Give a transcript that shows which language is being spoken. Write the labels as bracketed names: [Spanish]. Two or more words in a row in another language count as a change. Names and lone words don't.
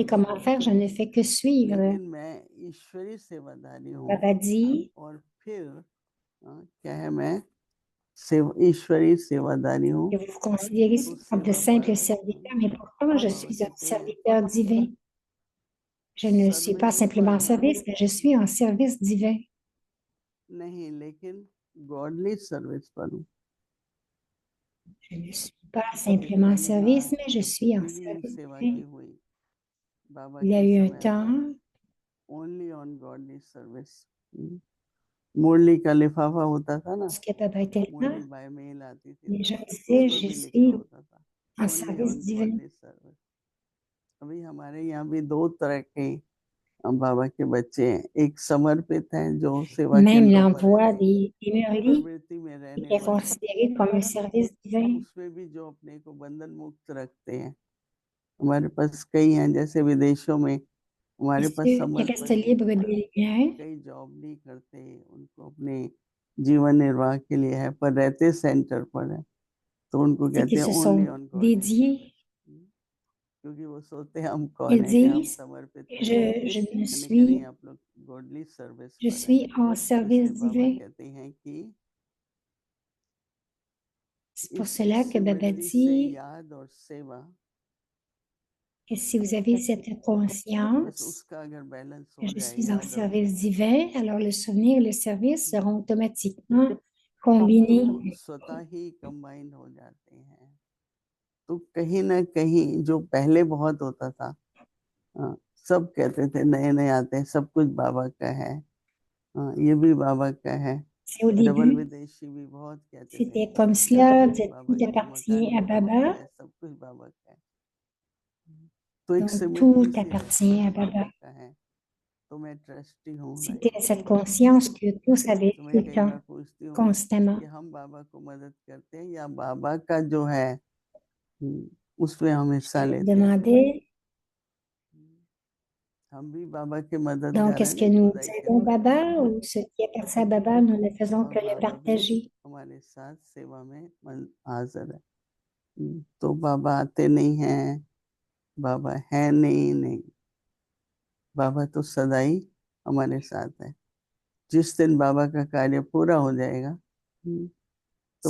[Hindi] सेवादारी [French] comment faire, je [Hindi] समझते [French] ne [Hindi] हो, [French] fais que suivre. [Hindi] लेकिन मैं ईश्वरी सेवादारी हूँ, [French] Baba dit [Hindi] और फिर क्या है, मैं ईश्वरी सेवादारी हूँ, [French] que vous vous considérez [Hindi] तो [French] comme de [Hindi] सेवा [French] simples [Hindi] पर [French] serviteurs, mais pourtant, je [Hindi] बाबा [French] suis un [Hindi] कहते हैं [French] serviteur divin. Je ne suis pas [Hindi] सर्विस [French] simplement [Hindi] पर [French] en service, mais je suis en service divin. [Hindi] नहीं, लेकिन [English] godly service [Hindi] पर हूँ। [French] Je ne suis pas simplement en [Hindi] मैंने कहा [French] service, mais je suis en [Hindi] इवनिंग [French] service [Hindi] सेवा [French] divin. [Hindi] की हुई बाबा [French] Il y a [Hindi] के [French] eu un [Hindi] समय पर, [French] temps, [English] only on godly service. [Hindi] मुरली का लिफाफा होता था ना, [French] lorsque Baba était là, [Hindi] मुरली [English] by mail [Hindi] आती थी, [French] les [Hindi] तो [French] gens disaient, [Hindi] उसमें [French] je [Hindi] भी लिखा [French] suis [Hindi] होता था [French] en [Hindi] ओनली [French] service [Hindi] ऑन [French] divin. [English] godly service. [Hindi] अभी हमारे यहाँ भी दो तरह के बाबा के बच्चे हैं, एक समर्पित हैं जो सेवा [French] Même [Hindi] केंद्रों पर [French] l'envoi [Hindi] रहते हैं, [French] des mûreries [Hindi] प्रवृत्ति में रहने [French] est [Hindi] वाले, [French] considéré comme un service divin. [Hindi] उसमें भी जो अपने को बंधन मुक्त रखते हैं। हमारे पास कई हैं, जैसे विदेशों में [French] Et [Hindi] हमारे पास [French] ceux qui restent [Hindi] समर्पण [French] libres des liens, [Hindi] कई जॉब नहीं करते, उनको अपने जीवन निर्वाह के लिए है, पर रहते सेंटर पर है, तो उनको [French] ceux [Hindi] कहते [French] qui [Hindi] हैं [French] se [Hindi] ओनली [French] sont [English] on godly [French] dédiés, [Hindi] सर्विस, क्योंकि वो सोचते हैं हम कौन [French] ils [Hindi] है कि हम [French] disent, [Hindi] समर्पित हैं। [French] je ne [Hindi] मैंने कहा नहीं, [French] suis, [Hindi] आप लोग [English] godly service [French] je [Hindi] पर है। [French] suis en service [Hindi] इसलिए बाबा [French] divin. [Hindi] कहते हैं कि [French] C'est pour [Hindi] इसकी [French] cela que Baba [Hindi] स्मृति से [French] dit [Hindi] याद और सेवा, [French] que si vous avez cette [Hindi] बस [French] conscience [Hindi] उसका अगर बैलेंस [French] que [Hindi] हो [French] je [Hindi] जाए, [French] suis en [Hindi] याद और [French] service [Hindi] सेवा, [French] divin, alors le souvenir et le service seront automatiquement [Hindi] तो [French] combinés. [Hindi] स्वतः ही कंबाइन हो जाते हैं। तो कहीं ना कहीं जो पहले बहुत होता था, सब कहते थे नए नए आते हैं, सब कुछ बाबा का है, ये भी बाबा का है, [French] C'est au [Hindi] डबल [French] début, [Hindi] विदेशी भी बहुत कहते थे [French] c'était comme [Hindi] सब [French] cela, [Hindi] कुछ बाबा [French] tout [Hindi] का, [French] appartient [Hindi] मकान [French] à [Hindi] भी बाबा का [French] Baba, [Hindi] है, सब कुछ बाबा का है। तो एक [French] donc tout [Hindi] सिमिट्री सी रहती [French] appartient [Hindi] है, [French] à [Hindi] बाबा [French] Baba. [Hindi] का है, तो मैं ट्रस्टी हूँ, [French] C'était cette conscience que tous avaient [Hindi] तो [French] tout [Hindi] मैं [French] le [Hindi] कई [French] temps, [Hindi] बार पूछती हूँ [French] constamment. [Hindi] कि हम बाबा को मदद करते हैं या बाबा का जो है उसमें हम हिस्सा [French] Je [Hindi] लेते हैं। [French] demandais, [Hindi] हम भी बाबा के मददगार [French] donc, [Hindi] हैं, [French] est-ce que [Hindi] नहीं [French] nous [Hindi] खुदाई [French] aidons [Hindi] करते हैं [French] Baba ou ce qui appartient à Baba, nous ne faisons [Hindi] और [French] que le [Hindi] बाबा भी [French] partager? [Hindi] हमारे साथ सेवा में हाजिर है। तो बाबा आते नहीं हैं, बाबा है नहीं, बाबा तो सदा ही हमारे साथ है। जिस दिन बाबा का कार्य पूरा हो जाएगा तो